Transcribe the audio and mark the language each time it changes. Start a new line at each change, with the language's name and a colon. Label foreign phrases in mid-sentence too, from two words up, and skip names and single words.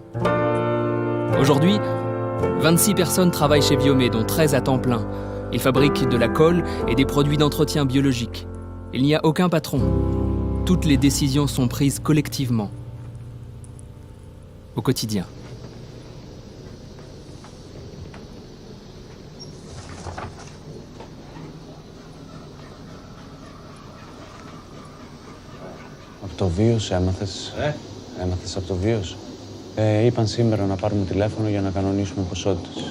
French: Aujourd'hui, 26 personnes travaillent chez Viomay, dont 13 à temps plein. Ils fabriquent de la colle et des produits d'entretien biologique. Il n'y a aucun patron. Toutes les décisions sont prises collectivement, au quotidien.
Greek: Το βίος έμαθες, έμαθες από το βίος. Είπαν σήμερα να πάρουμε τηλέφωνο για να κανονίσουμε ποσότητες.